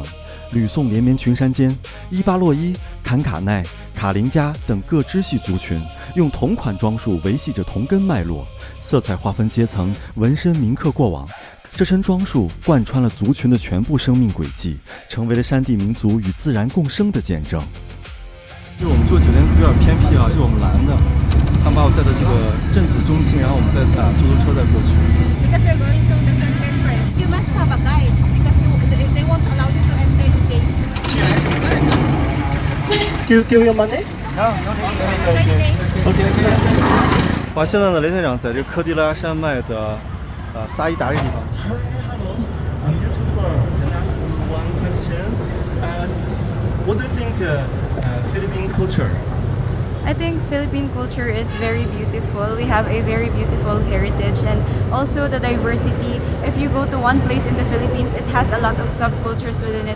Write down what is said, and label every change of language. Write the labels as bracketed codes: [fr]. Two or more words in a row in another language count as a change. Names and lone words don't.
[zh] 呂宋連綿群山間，伊巴洛伊、坎卡奈、卡林加等各支系族群用同款裝束維繫着同根脈絡，色彩劃分階層，紋身銘刻過往。這身裝束貫穿了族群的全部生命軌跡，成為了山地民族與自然共生的見證。就是我們住的酒店比較偏僻啊，是我們攔的，他們把我帶到這個鎮子的中心，然後我們再打出租車再過去。 [en] Because you're going to the center first, you must have a guide because they won't allow you to enter the gate. Give your money? No, OK. [zh] 哇，現在呢，雷探長在這科迪拉山脈的薩伊達這個地方。 [en] Hello, I'm YouTuber. Can I ask you one question? What do you think Philippine culture? I think Philippine culture is very beautiful. We have a very beautiful heritage and also the diversity. If you go to one place in the Philippines, it has a lot of subcultures within it.